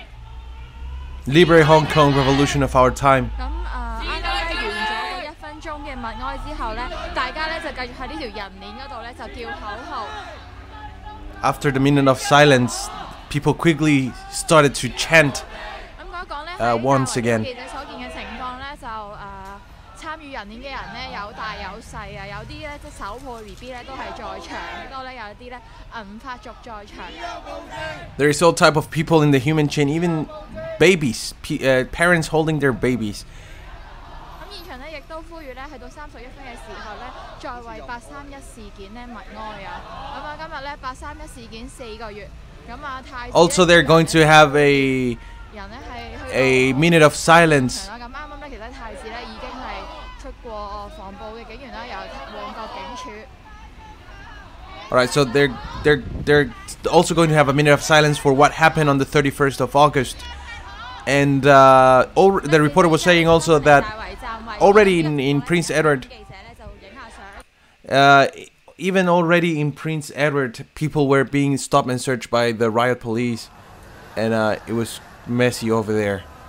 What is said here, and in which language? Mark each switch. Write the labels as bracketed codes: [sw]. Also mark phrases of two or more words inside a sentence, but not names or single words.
[en] Liberate Hong Kong, revolution of our time. [yue] 咁啱啱咧完咗1分鐘嘅默哀之後咧，大家咧就繼續喺呢條人鏈嗰度咧就叫口號。 [en] After the minute of silence, people quickly started to chant once again. [yue] 記者所見嘅情況咧就參與人鏈嘅人咧有大有細啊，有啲咧即係手抱 BB 咧都係在場，亦都咧有啲咧唔發族在場。 [en] There is all type of people in the human chain, even babies, parents holding their babies. [yue] 咁現場咧亦都呼籲咧，去到31分嘅時候咧，再為831事件咧默哀啊！咁啊，今日咧831事件4個月，咁啊太子 [en] Also, they're going to have a minute of silence. [yue] 咁啱啱咧，其實太子咧已經係出過防暴嘅警員啦，由旺角警署。 [en] Alright, so they're also going to have a minute of silence for what happened on the 31st of August. And the reporter was saying also that already in Prince Edward, even already in Prince Edward, people were being stopped and searched by the riot police, and it was messy over there.